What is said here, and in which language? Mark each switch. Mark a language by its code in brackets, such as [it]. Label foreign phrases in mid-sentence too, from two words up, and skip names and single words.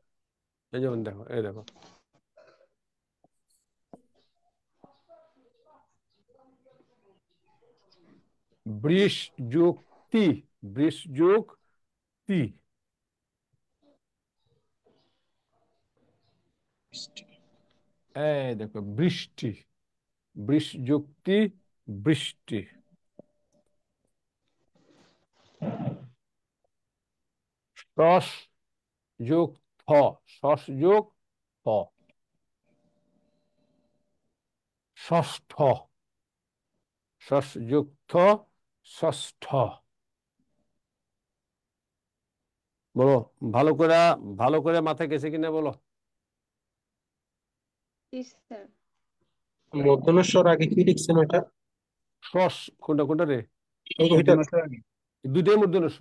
[bn] এই যেমন দেখো, এই দেখো, বৃষ যোগ তি, বৃষ যোগ তি, এই দেখো বৃষ্টি, বৃষ যোগ তি বৃষ্টি। শস যোগ থ, শস যোগ থ, ষষ্ঠ, শস যোগ থ ষষ্ঠ। বলো, ভালো করে, ভালো করে মাথায় গেছে কিনা বলো? জি স্যার। মধ্যস্বর আগে কি লিখছেন ওইটা? শস কোনটা কোনটা রে? ওইটা। দুইটাই মূর্ধন্য ষ।